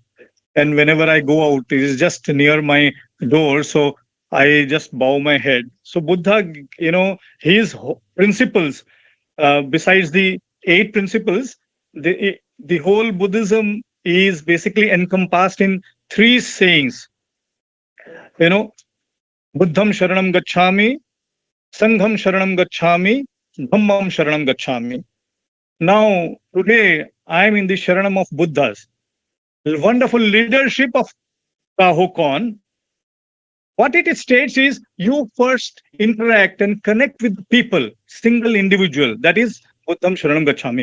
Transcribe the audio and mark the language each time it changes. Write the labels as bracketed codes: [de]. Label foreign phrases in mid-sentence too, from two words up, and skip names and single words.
[en] And whenever I go out, it is just near my door. So I just bow my head. So Buddha, his principles, besides the 8 principles, the whole Buddhism is basically encompassed in 3 sayings. [pi] Buddham Sharanam Gacchami, Sangham Sharanam Gacchami, Dhammam Sharanam Gacchami. [en] Now, today, I am in the Sharanam of Buddhas. Wonderful leadership of CAHO Con. What it states is you first interact and connect with people, single individual. That is [pi] Buddham Sharanam Gacchami.